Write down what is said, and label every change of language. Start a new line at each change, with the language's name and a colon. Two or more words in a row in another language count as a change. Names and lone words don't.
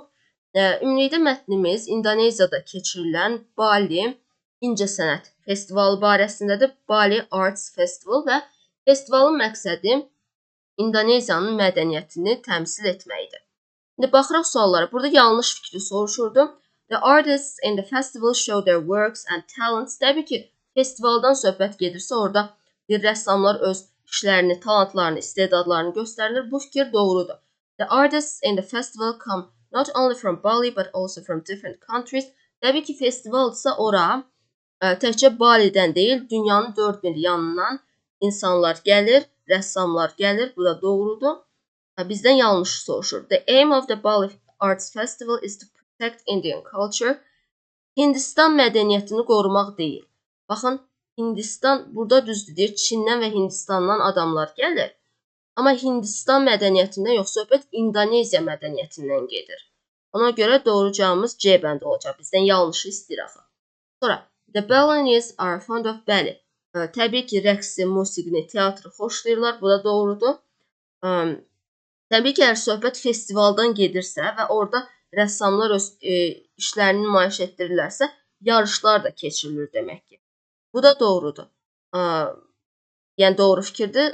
Azerbaijani: Ümumilikdə mətnimiz İndoneziyada keçirilən Bali İncəsənət Festivalı barəsindədir. Bali Arts Festival və festivalın məqsədi İndoneziyanın mədəniyyətini təmsil etməkdir. İndi baxırıq suallara. Burada yanlış fikri soruşurdu.
English: The artists in the festival show their works and talents.
Azerbaijani: Təbii ki, festivaldan söhbət gedirsə, orada bir rəssamlar öz işlərini, talantlarını, istedadlarını göstərilir. Bu fikir doğrudur.
English: The artists in the festival come not only from Bali but also from different countries.
Azerbaijani: Təbii ki, festivaldsa ora təkcə Balidən deyil, dünyanın 4 bir yanından insanlar gəlir, rəssamlar gəlir. Bu da doğrudur. Bizdən yanlış soruşur.
English: The aim of the Bali Arts Festival is to protect Indian culture.
Azerbaijani: Hindistan mədəniyyətini qorumaq deyil. Baxın, Hindistan burada düzdür deyir, Çindən və Hindistandan adamlar gəlir. Amma Hindistan mədəniyyətindən yox, söhbət İndoneziya mədəniyyətindən gedir. Ona görə doğru cavabımız C bəndi olacaq. Bizdən yanlışı istəyir. Sonra,
English: the Balinese are fond of ballet.
Azerbaijani: Təbii ki, rəqsi, musiqini, teatrı xoşlayırlar. Bu da doğrudur. Təbii ki, əgər söhbət festivaldan gedirsə və orada rəssamlar öz işlərini nümayiş etdirirlərsə, yarışlar da keçirilir demək ki. Bu da doğrudur. Yəni, doğru fikirdir.